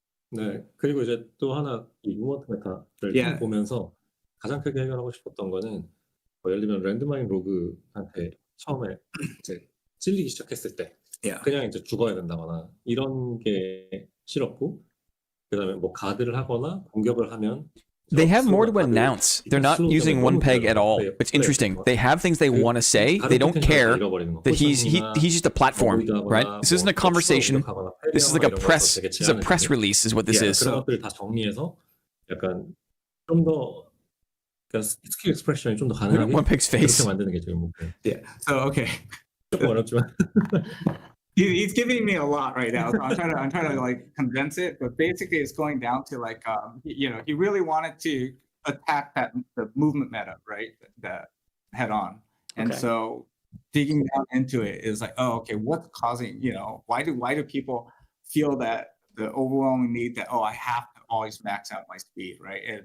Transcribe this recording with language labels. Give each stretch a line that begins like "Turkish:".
Korean: 네, 그리고 이제 또 하나 이 무먼트 메타를 보면서 가장 크게 해결하고 싶었던 거는 예를 들면 랜드마인 로그한테 처음에 이제 찔리기 시작했을 때 그냥 이제 죽어야 된다거나 이런 게 싫었고, 그다음에 뭐 가드를 하거나 공격을 하면
English: they have more to announce. They're not using one peg at all. It's interesting. They have things they want to say. They don't care that he's just a platform, right? This isn't a conversation. This is like a press. It's a press release, is what this is.
Korean: 그런 것들을 다 정리해서 약간 좀 더 스킬 익스프레션이 좀 더 가능하게
English: one peg's face.
Korean: 그렇게 만드는 게 지금 목표.
English: Yeah. So okay.
Korean: 조금 어렵지만.
English: He's giving me a lot right now, so I'm trying to like condense it, but basically it's going down to like he really wanted to attack the movement meta, right, that head on, and so digging down into it is like, oh, okay, what's causing, why do people feel that the overwhelming need that, oh, I have to always max out my speed, right?